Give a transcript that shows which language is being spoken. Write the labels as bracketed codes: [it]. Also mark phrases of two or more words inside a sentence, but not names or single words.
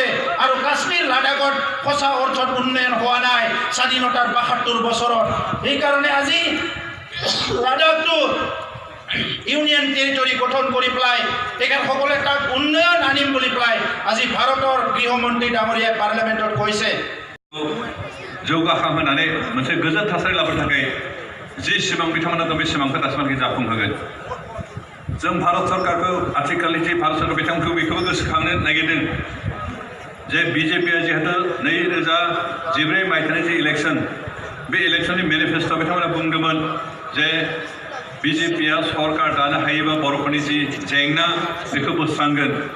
[as] আৰু কাশ্মীৰ লাডাখত সঁচা অৰ্থত উন্নয়ন হোৱা নাই স্বাধীনতাৰ ৭২ বছৰত। সেইকাৰণে আজি লাডাখটো [en] union territory [as] গঠন কৰি পেলাই তেখেতসকলে তাক উন্নয়ন আনিম বুলি পেলাই আজি ভাৰতৰ গৃহমন্ত্ৰী ডাঙৰীয়াই পাৰ্লিয়ামেণ্টত কৈছে। [brx] जौगाखां होनानै मोनसे गोजोन थासारि लाबोनो थाखाय जि सिमां बिथांमोना दं बे सिमांखौ दासिमहालागै जाफुंहोगोन। जों भारत सरकारखौ आथिखालनि जि भारत सरकार बिथांमोनखौ बेखौबो गोसोखांनो नागिरदों जे बिजेपिआ जिहेतु 2014 मायथाइनि जि इलेक्शन, बे इलेक्शननि मेनिफेस्ट'आव बिथांमोना बुंदोंमोन जे बिजेपिआ सरकार दानो हायोबा बर'फोरनि जि जेंना बेखौ बोस्रांगोन।